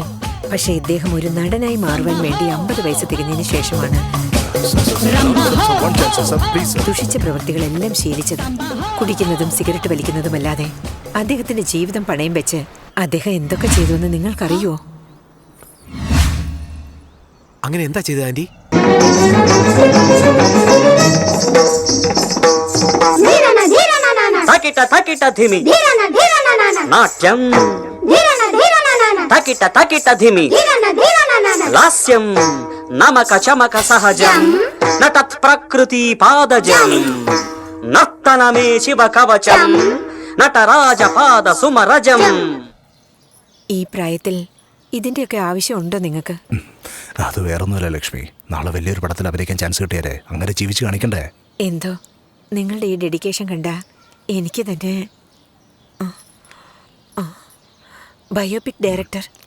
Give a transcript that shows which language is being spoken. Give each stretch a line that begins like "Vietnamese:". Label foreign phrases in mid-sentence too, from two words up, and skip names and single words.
Malayalam: പക്ഷെ ഇദ്ദേഹം ഒരു നടനായി മാറുവാൻ വേണ്ടി 50 വയസ്സ് തികഞ്ഞതിന് ശേഷമാണ് ദുഷിച്ച പ്രവൃത്തികളെല്ലാം ശീലിച്ചത്. കുടിക്കുന്നതും സിഗരറ്റ് വലിക്കുന്നതുമല്ലാതെ അദ്ദേഹത്തിന്റെ ജീവിതം പണയം വെച്ച് അദ്ദേഹം എന്തൊക്കെ ചെയ്തുവെന്ന് നിങ്ങൾക്കറിയോ? അങ്ങനെ എന്താ ചെയ്തത് ആന്റി?
Telugu: తకిట తకిట ధిమి నాట్యం తకిట తకిట ధిమి లాస్యం నమక చమక సహజం నటత్ ప్రకృతి పాదజం నర్తనమే శివ కవచం నటరాజ పాద సుమరజం.
Malayalam: ഈ പ്രായത്തിൽ ഇതിന്റെയൊക്കെ ആവശ്യമുണ്ടോ നിങ്ങൾക്ക്? അത് വേറൊന്നുമല്ല ലക്ഷ്മി, നാളെ വലിയൊരു പടത്തിൽ അഭിനയിക്കാൻ ചാൻസ് കിട്ടിയാലേ അങ്ങനെ ജീവിച്ച് കാണിക്കണ്ടേ? എന്തോ നിങ്ങളുടെ ഈ ഡെഡിക്കേഷൻ കണ്ട എനിക്ക് തന്നെ
English: biopic director